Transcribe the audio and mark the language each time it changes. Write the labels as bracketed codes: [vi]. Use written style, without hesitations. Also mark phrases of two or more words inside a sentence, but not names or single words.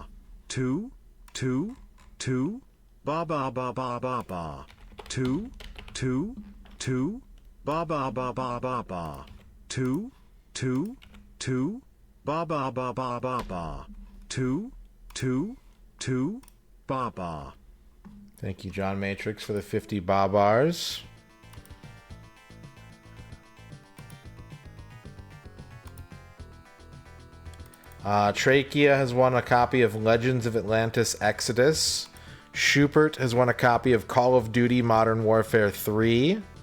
[en] Two, ba ba ba ba ba ba. Two, ba ba ba ba ba ba. Two, ba ba ba ba ba ba. Two, ba ba. Thank you, John Matrix, for the 50 bars. Trachea has won a copy of Legends of Atlantis Exodus. Schubert has won a copy of Call of Duty Modern Warfare 3.